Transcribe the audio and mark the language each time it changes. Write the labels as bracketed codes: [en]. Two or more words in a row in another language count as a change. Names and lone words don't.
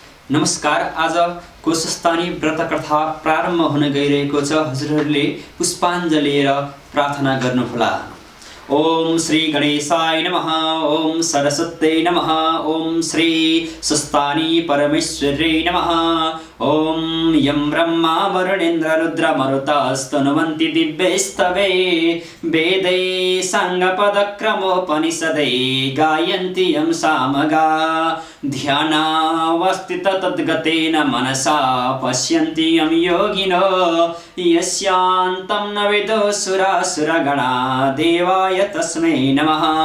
[ne] नमस्कार। आजको सस्तानी व्रत कथा प्रारम्भ हुन गइरहेको छ। हजुरहरूले पुष्पाञ्जली लिएर प्रार्थना गर्नुहोला। [sa] ओम श्री गणेशाय नमः। ओम सरस्वत्यै नमः। ओम श्री सस्तानी परमेश्वर्यै नमः। ओम यं ब्रह्मा वरुणेन्द्र रुद्र मरुतस्तनुवन्ति दिव्यैस्तवे वेदै साङ्गपदक्रमोपनिषदै गायन्ति यं सामगा ध्यानावस्थित तद्गतेन मनसा पश्यन्ति यं योगिनो यस्यान्तं न विदुसुरासुरगणा देवाय तस्मै नमः।